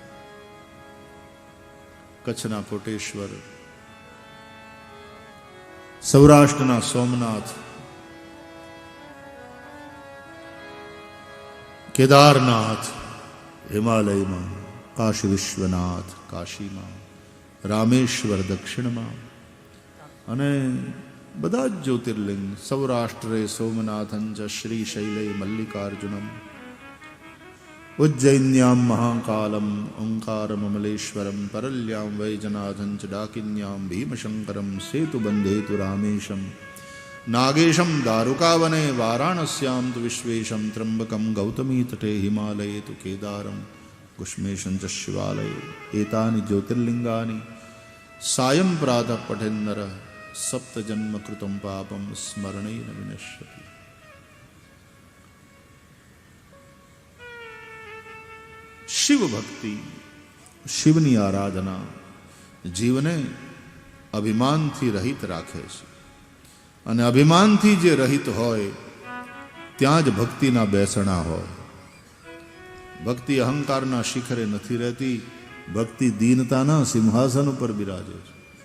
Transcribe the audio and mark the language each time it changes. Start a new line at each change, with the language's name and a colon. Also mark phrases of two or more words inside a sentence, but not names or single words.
Gujarati: કચ્છના કોટેશ્વર, સૌરાષ્ટ્રના સોમનાથ, કેદારનાથ હિમાલયમાં, કાશી વિશ્વનાથ કાશીમાં, રામેશ્વર દક્ષિણમાં, અને બધા જ જ્યોતિર્લિંગ.
Sanskrit: સૌરાષ્ટ્રે સોમનાથં ચ શ્રીશૈલે મલ્લિકાર્જુનમ, ઉજ્જૈન્યામ મહાકાલમ ઓંકારમમલેશ્વરમ, પરલ્યામ વૈજનાથં ચ ડાકિન્યામ ભીમશંકરમ, સેતુબંધે તુ રામેશમ, नागेशम दारुकावने, वाराणस्यां तु विश्वेशं, त्र्यंबकं गौतमी तटे, हिमालये तु केदारं, कुष्मेशं च शिवालये. एतानि ज्योतिर्लिंगानि सायं प्रातः पठेन्नरः, सप्त जन्म कृतं पापं स्मरणेन विनश्यति.
Gujarati: શિવ ભક્તિ, શિવની આરાધના જીવને અભિમાનથી રહિત રાખે છે. અને અભિમાનથી જે રહિત હોય ત્યાં જ ભક્તિના બેસણા હોય. ભક્તિ અહંકારના શિખરે નથી રહેતી, ભક્તિ દીનતાના સિંહાસન ઉપર બિરાજે છે.